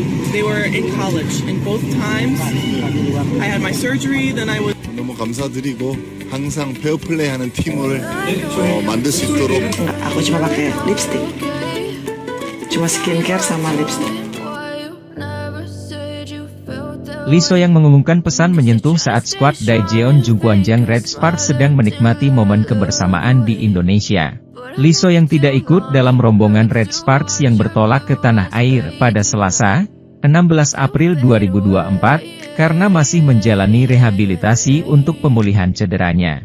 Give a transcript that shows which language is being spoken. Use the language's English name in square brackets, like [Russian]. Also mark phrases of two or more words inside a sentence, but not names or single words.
[English] they were in college. And both times, I had my surgery, then I was... [Korean] 너무 감사드리고 항상 페어플레이하는 팀을 만들 수 있도록. [Indonesian] Aku cuma pakai lipstick, cuma skincare sama lipstick. Lee So-young mengumumkan pesan menyentuh saat skuad Daejeon Jungkwanjang Red Sparks sedang menikmati momen kebersamaan di Indonesia. Lee So-young tidak ikut dalam rombongan Red Sparks yang bertolak ke tanah air pada Selasa, 16 April 2024, karena masih menjalani rehabilitasi untuk pemulihan cederanya.